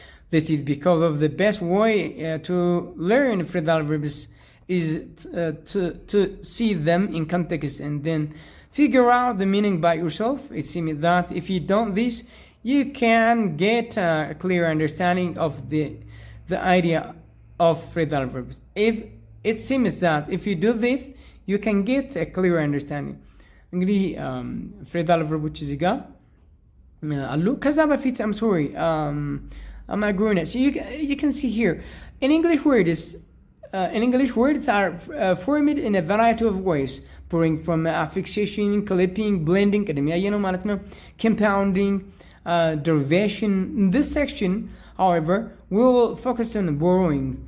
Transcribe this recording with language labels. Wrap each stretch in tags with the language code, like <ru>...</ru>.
<en>This is because of the best way to learn phrasal verbs is to see them in context and then figure out the meaning by yourself. It seems that if you don't this, you can get a clear understanding of the idea of phrasal verbs. It seems that if you do this, you can get a clear understanding.</en> <am>እንግዲህ ፍሬዛል ቨርቦች እዚህ ጋር አሉ። ከዛ በፊት</am> <en>I'm sorry, am I going it? You can see here in English words are formed in a variety of ways, pouring from affixation, clipping, blending</en> <am>ቅድም ያየነው ማለት ነው፣</am> <en>compounding, derivation. In this section, however, we will focus on borrowing.</en>